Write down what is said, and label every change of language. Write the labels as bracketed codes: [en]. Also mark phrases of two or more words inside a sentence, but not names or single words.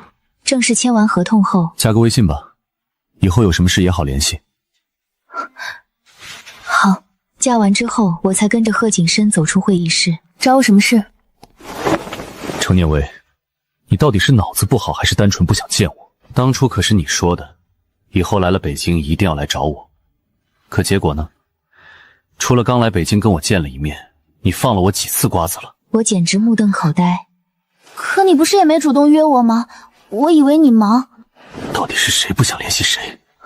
[zh] 正式簽完合同後，加個微信吧，以後有什麼事也好聯繫。好。加完之後，我才跟着賀景深走出會議室。找我什麼事？程念威，你到底是腦子不好，還是單純不想見我？當初可是你說的，以後來了北京一定要來找我。可結果呢？除了剛來北京跟我見了一面，你放了我幾次瓜子了？我簡直目瞪口呆。可你不是也沒主動約我嗎？我以為你忙。到底是誰不想聯繫誰？